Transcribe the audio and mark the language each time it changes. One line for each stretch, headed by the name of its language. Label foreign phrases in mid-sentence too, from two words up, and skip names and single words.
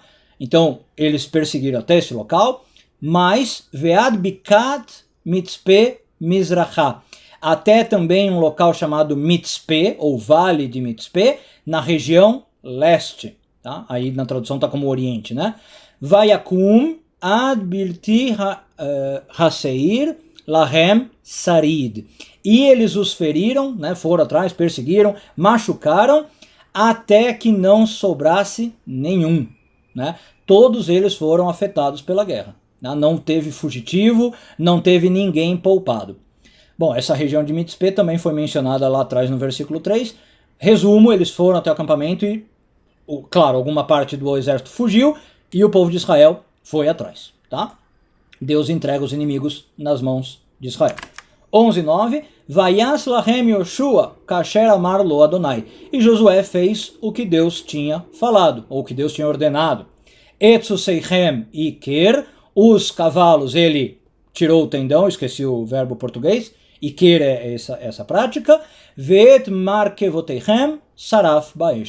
Portuguese: Então eles perseguiram até esse local, mas
Hebrew: ועד בקעת מצפה מזרחה,
Portuguese: até também um local chamado Mitzpe, ou Vale de Mitzpe, na região leste, tá? Aí na tradução está como Oriente, né?
Hebrew: ויכום עד בלתי השאיר להם שריד.
Portuguese: E eles os feriram, né? Foram atrás, perseguiram, machucaram, até que não sobrasse nenhum, né? Todos eles foram afetados pela guerra, né? Não teve fugitivo, não teve ninguém poupado. Bom, essa região de Mitzpe também foi mencionada lá atrás no versículo 3. Resumo, eles foram até o acampamento e, claro, alguma parte do exército fugiu e o povo de Israel foi atrás, tá? Deus entrega os inimigos nas mãos de Israel. 11:9.
Hebrew: ויעש להם יהושע כאשר אמר לו יהוה.
Portuguese: E Josué fez o que Deus tinha falado, ou o que Deus tinha ordenado.
Hebrew: את סוסיהם עקר,
Portuguese: os cavalos, ele tirou o tendão, esqueci o verbo português, iker é essa prática.
Hebrew: ואת מרכבתיהם שרף באש.